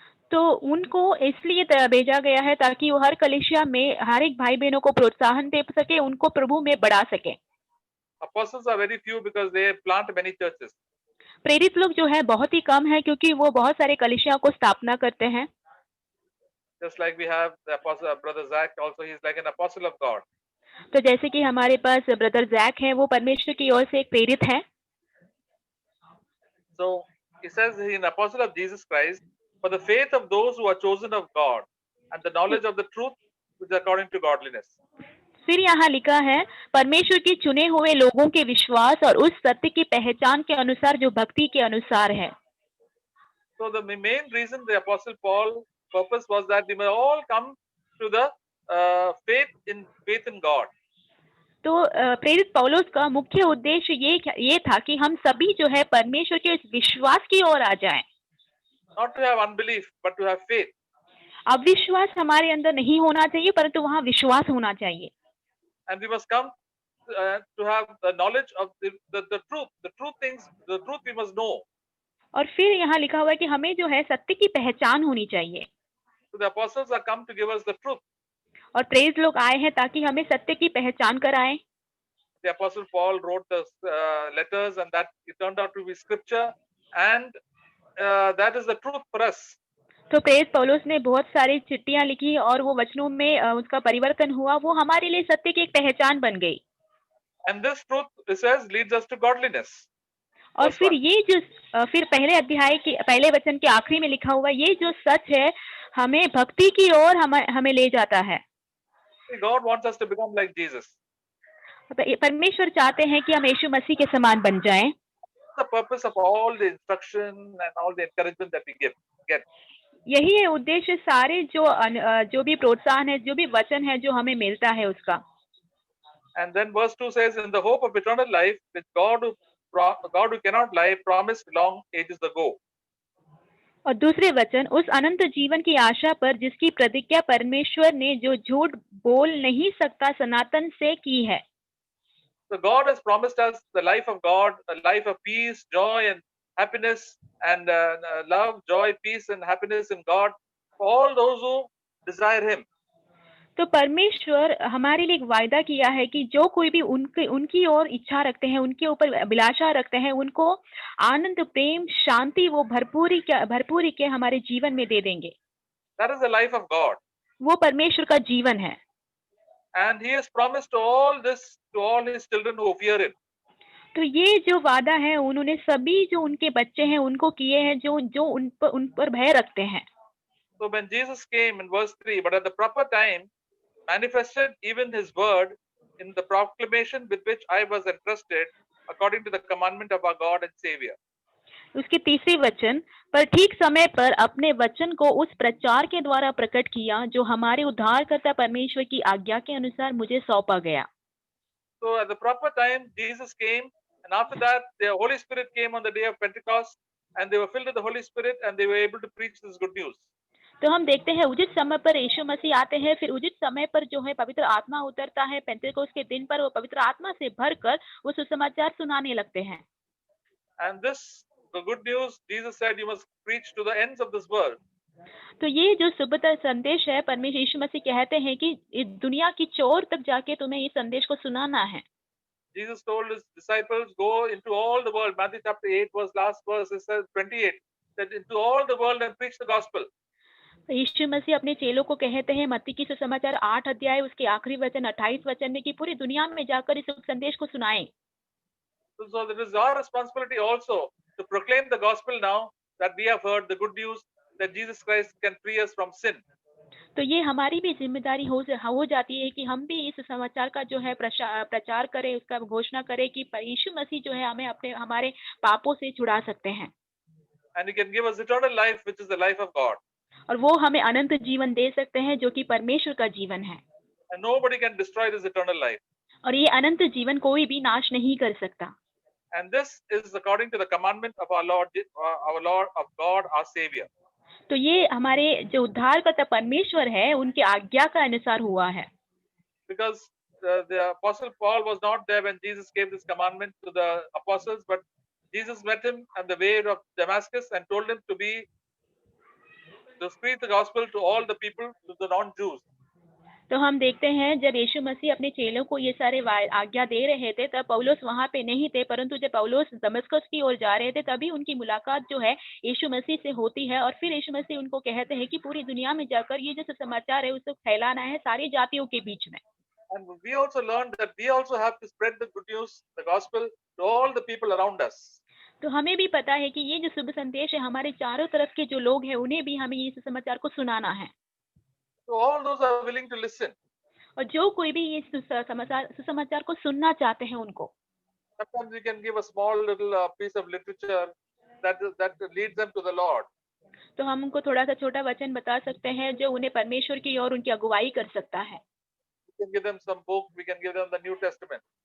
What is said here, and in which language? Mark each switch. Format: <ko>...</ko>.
<hi>तो उनको इसलिए भेजा गया है ताकि वो हर कलीसिया में हर एक भाई बहनों को प्रोत्साहन दे सके, उनको प्रभु में बढ़ा सके।</hi> <en>Apostles are very few because they plant many churches.</en> <hi>प्रेरित लोग जो है बहुत ही कम है क्योंकि वो बहुत सारे कलीसिया को स्थापना करते हैं।</hi> <en>Just like we have the apostle brother Zach, also he is like an apostle of God.</en> <hi>तो जैसे कि हमारे पास ब्रदर जैक है, वो परमेश्वर की ओर से एक प्रेरित है।</hi> <en>So he says he is an apostle of Jesus Christ for the faith of those who are chosen of God and the knowledge of the truth which is according to godliness.</en> <hi>फिर यहाँ लिखा है परमेश्वर के चुने हुए लोगों के विश्वास और उस सत्य की पहचान के अनुसार जो भक्ति के अनुसार है।</hi> <en>So the main reason the apostle Paul purpose was that they may all come to the faith in God.</en> <hi>तो प्रेरित पौलुस का मुख्य उद्देश्य ये था कि हम सभी जो है परमेश्वर के इस विश्वास की ओर आ जाएं।</hi> <en>Not to have unbelief, but to have faith.</en> <hi>अविश्वास हमारे अंदर नहीं होना चाहिए, परंतु वहाँ विश्वास होना चाहिए।</hi> <en>And we must come to have the knowledge of the truth things, the truth we must know.</en> <hi>और फिर यहाँ लिखा हुआ है कि हमें जो है सत्य की पहचान होनी चाहिए।</hi> <en>So the apostles are come to give us the truth.</en> <hi>और प्रेरित लोग आए हैं ताकि हमें सत्य की पहचान कराएं।</hi> <en>The apostle Paul wrote the letters, and that it turned out to be scripture, and that is the truth for us.</en> <hi>तो प्रेरित पौलुस ने बहुत सारी चिट्ठियां लिखी और वो वचनों में उसका परिवर्तन हुआ, वो हमारे लिए सत्य की एक पहचान बन गई।</hi> <en>And this truth, it says, leads us to godliness.</en> <hi>और फिर ये जो फिर पहले अध्याय के पहले वचन के आखिरी में लिखा हुआ ये जो सच है हमें भक्ति की ओर हमें ले जाता है।</hi> <en>God wants us to become like Jesus.</en> <hi>परमेश्वर चाहते हैं कि हम यीशु मसीह के समान बन जाएं।</hi> <en>The purpose of all the instruction and all the encouragement that we get.</en> <hi>यही है उद्देश्य सारे जो भी प्रोत्साहन है, जो भी वचन है जो हमें मिलता है उसका।</hi> <en>And then verse 2 says, in the hope of eternal life, which God who cannot lie promised long ages ago.</en> <hi>और दूसरे वचन, उस अनंत जीवन की आशा पर जिसकी प्रतिज्ञा परमेश्वर ने जो झूठ बोल नहीं सकता सनातन से की है।</hi> <en>So God has promised us the life of God, a life of peace, joy and happiness, and love, joy, peace and happiness in God for all those who desire Him.</en> <hi>तो परमेश्वर हमारे लिए एक वायदा किया है कि जो कोई भी उनकी ओर इच्छा रखते हैं, उनके ऊपर अभिलाषा रखते हैं, उनको आनंद, प्रेम, शांति वो भरपूरी के हमारे जीवन में दे देंगे।</hi> <en>That is the life of God.</en> <hi>वो परमेश्वर का जीवन है।</hi> <en>And He has promised all this to all His children who fear Him.</en> <hi>तो ये जो वादा है उन्होंने सभी जो उनके बच्चे हैं उनको किए हैं जो उन पर भय रखते हैं।</hi> <en>So when Jesus came in verse 3, but at the proper time manifested even His word in the proclamation with which I was entrusted according to the commandment of our God and Savior.</en> <hi>उसके तीसरे वचन पर ठीक समय पर अपने वचन को उस प्रचार के द्वारा प्रकट किया जो हमारे उद्धारकर्ता परमेश्वर की आज्ञा के अनुसार मुझे सौंपा गया।</hi> <en>So at the proper time Jesus came, and after that the Holy Spirit came on the day of Pentecost, and they were filled with the Holy Spirit and they were able to preach this good news.</en> <hi>तो हम देखते हैं उचित समय पर यीशु मसीह आते हैं, फिर उचित समय पर जो है पवित्र आत्मा उतरता है। पेंतेकोस्त के दिन पर वो पवित्र आत्मा से भरकर वो सुसमाचार सुनाने लगते हैं।</hi> <en>And this, the good news, Jesus said, you must preach to the ends of this world.</en> <hi>तो ये जो शुभ संदेश है, परमेश्वर यीशु मसीह कहते हैं कि इस दुनिया की चोर तक जाके तुम्हें इस संदेश को सुनाना है।</hi> <en>Jesus told his disciples, go into all the world. Matthew chapter 8 last verse, it says 28, that into all the world and preach the gospel.</en> <hi>यीशु मसीह अपने चेलों को कहते हैं मत्ती की सुसमाचार 8 अध्याय उसके आखिरी वचन 28 वचन में कि पूरी दुनिया में जाकर इस संदेश को सुनाएं।</hi> <en>So it is our responsibility also to proclaim the gospel now that we have heard the good news that Jesus Christ can free us from sin.</en> <hi>तो ये हमारी भी ज़िम्मेदारी हो जाती है कि हम भी इस समाचार का जो है प्रचार करें, उसका घोषणा करें कि यीशु मसीह जो है हमें हमारे पापों से छुड़ा सकते हैं।</hi> <en>And he can give us eternal life, which is the life of God.</en> <hi>और वो हमें अनंत जीवन दे सकते हैं जो कि परमेश्वर का जीवन है।</hi> <en>And nobody can destroy this eternal life.</en> <hi>और ये अनंत जीवन कोई भी नाश नहीं कर सकता।</hi> <en>And this is according to the commandment of our Lord of God, our Savior.</en> <hi>तो ये हमारे जो उद्धारकर्ता परमेश्वर है उनकी आज्ञा का अनुसार हुआ है।</hi> <en>Because the apostle Paul was not there when Jesus gave this commandment to the apostles, but Jesus met him on the way of Damascus and told him to speak the gospel to all the people, to the non-Jews.</en> <hi>तो हम देखते हैं जब यीशु मसीह अपने चेलों को ये सारे आज्ञा दे रहे थे तब पौलुस वहां पे नहीं थे, परंतु जब पौलुस दमिश्क की ओर जा रहे थे तभी उनकी मुलाकात जो है यीशु मसीह से होती है। और फिर यीशु मसीह उनको कहते हैं कि पूरी दुनिया में जाकर ये जो समाचार है उसे फैलाना है सारी जातियों के बीच में।</hi> <en>And we also learned that we also have to spread the good news, the gospel, to all the people around us.</en> <hi>तो हमें भी पता है कि ये जो शुभ संदेश है हमारे चारों तरफ के जो लोग हैं उन्हें भी हमें इस समाचार को सुनाना है।</hi> <en>So all those are willing to listen.</en> <hi>और जो कोई भी इस सुसमाचार को सुनना चाहते हैं उनको</hi> <en>Sometimes we can give a small little piece of literature that leads them to the Lord.</en> <hi>तो हम उनको थोड़ा सा छोटा वचन बता सकते हैं जो उन्हें परमेश्वर की ओर उनकी अगुवाई कर सकता है।</hi> <en>We can give them some book. We can give them the New Testament.</en>